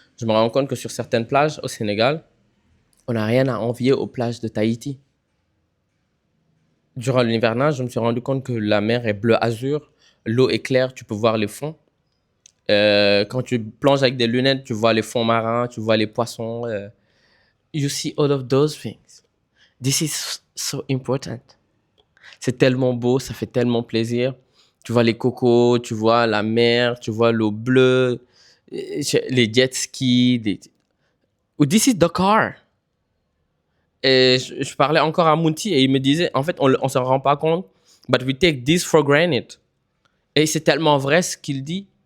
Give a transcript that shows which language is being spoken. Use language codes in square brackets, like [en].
[fr] Je me rends compte que sur certaines plages au Sénégal, on n'a rien à envier aux plages de Tahiti. Durant l'hivernage, je me suis rendu compte que la mer est bleu azur, l'eau est claire, tu peux voir les fonds. Quand tu plonges avec des lunettes, tu vois les fonds marins, tu vois les poissons. [en] You see all of those things. This is so important. [fr] C'est tellement beau, ça fait tellement plaisir. Tu vois les cocos, tu vois la mer, tu vois l'eau bleue, les jet skis. [en] This is Dakar. [fr] Et je parlais encore à Mounti et il me disait, en fait, on ne s'en rend pas compte, [en] but we take this for granted. [fr] Et c'est tellement vrai ce qu'il dit.